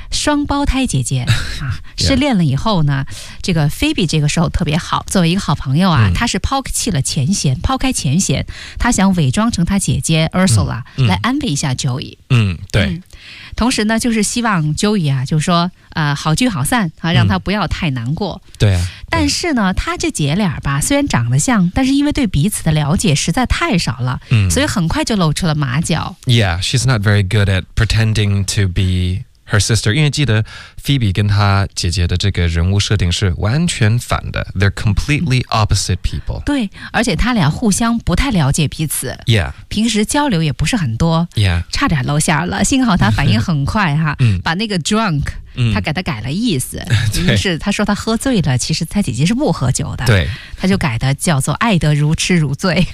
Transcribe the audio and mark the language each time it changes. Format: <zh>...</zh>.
<zh>双胞胎姐姐、失恋了以后呢这个菲比这个时候特别好作为一个好朋友啊他是抛弃了前嫌抛开前嫌他想伪装成他姐姐 Ursula、来安慰一下 Joey 对同时呢就是希望 Joey 啊就是说好聚好散啊让他不要太难过对啊但是呢他这姐俩吧虽然长得像但是因为对彼此的了解实在太少了所以很快就露出了马脚</zh> <en>Yeah she's not very good at pretending to be her sister</en> <zh>因为记得 Phoebe 跟她姐姐的这个人物设定是完全反的</zh> <en>they're completely opposite people</en> <zh>对而且他俩互相不太了解彼此</zh> <en>yeah</en> <zh>平时交流也不是很多</zh> <en>yeah</en> <zh>差点露馅了幸好他反应很快哈把那个 drunk 他给他改了意思于是他说他喝醉了其实他姐姐是不喝酒的对他就改的叫做爱得如痴如醉</zh>